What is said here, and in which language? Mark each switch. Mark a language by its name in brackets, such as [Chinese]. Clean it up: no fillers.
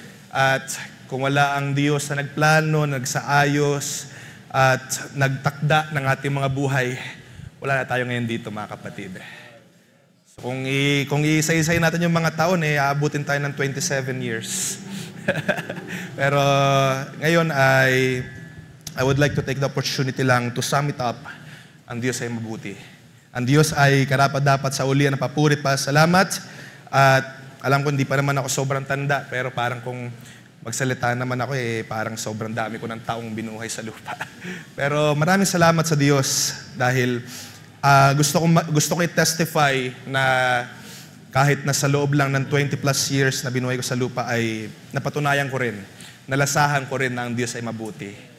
[Filipino] At kung wala ang Diyos na nagplano, nagsaayos, at nagtakda ng ating mga buhay, wala na tayo ngayon dito, mga kapatid. So kung iisa-isay natin yung mga taon, aabutin tayo ng 27 years. Pero ngayon [English] I would like to take the opportunity lang to sum it up. [Filipino] Ang Diyos ay mabuti. Ang Diyos ay karapat-dapat sa ulian na papuri pa. Salamat. At alam ko hindi pa naman ako sobrang tanda, pero parang kung magsalita naman ako, parang sobrang dami ko ng taong binuhay sa lupa. Pero maraming salamat sa Diyos dahil gusto ko i-testify na kahit na sa loob lang ng 20 plus years na binuhay ko sa lupa ay napatunayan ko rin, nalasahan ko rin na ang Diyos ay mabuti.